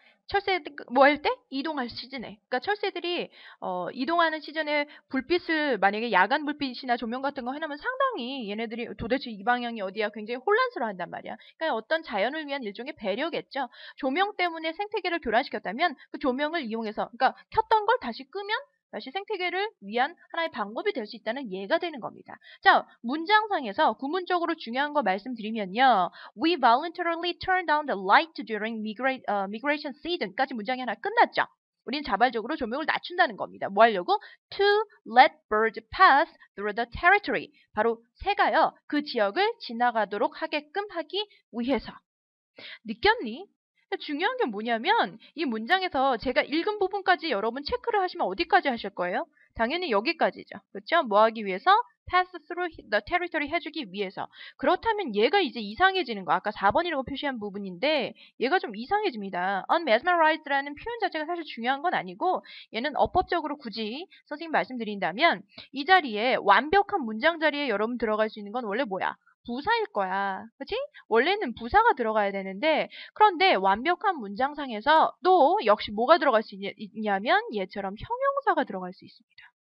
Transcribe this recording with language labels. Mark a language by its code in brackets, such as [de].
[ko] 철새 뭐 할 때? 이동할 시즌에. 그러니까 철새들이 이동하는 시즌에 불빛을 만약에 야간 불빛이나 조명 같은 거 해놓으면 상당히 얘네들이 도대체 이 방향이 어디야 굉장히 혼란스러워한단 말이야. 그러니까 어떤 자연을 위한 일종의 배려겠죠. 조명 때문에 생태계를 교란시켰다면 그 조명을 이용해서 그러니까 켰던 걸 다시 끄면 다시 생태계를 위한 하나의 방법이 될 수 있다는 예가 되는 겁니다. 자, 문장상에서 구문적으로 중요한 거 말씀드리면요. [en] We voluntarily turn down the light during migration season까지 [ko] 문장이 하나 끝났죠. 우린 자발적으로 조명을 낮춘다는 겁니다. 뭐 하려고? [en] To let birds pass through the territory. [ko] 바로 새가요. 그 지역을 지나가도록 하게끔 하기 위해서. 느꼈니? 중요한 게 뭐냐면 이 문장에서 제가 읽은 부분까지 여러분 체크를 하시면 어디까지 하실 거예요? 당연히 여기까지죠. 그렇죠? 뭐 하기 위해서? [en] pass through the territory [ko] 해주기 위해서. 그렇다면 얘가 이제 이상해지는 거. 아까 4번이라고 표시한 부분인데 얘가 좀 이상해집니다. unmesmerized라는 표현 자체가 사실 중요한 건 아니고 얘는 어법적으로 굳이 선생님 말씀드린다면 이 자리에 완벽한 문장 자리에 여러분 들어갈 수 있는 건 원래 뭐야? 부사일 거야. 그치? 원래는 부사가 들어가야 되는데 그런데 완벽한 문장상에서 또 역시 뭐가 들어갈 수 있냐면 얘처럼 형용사가 들어갈 수 있습니다.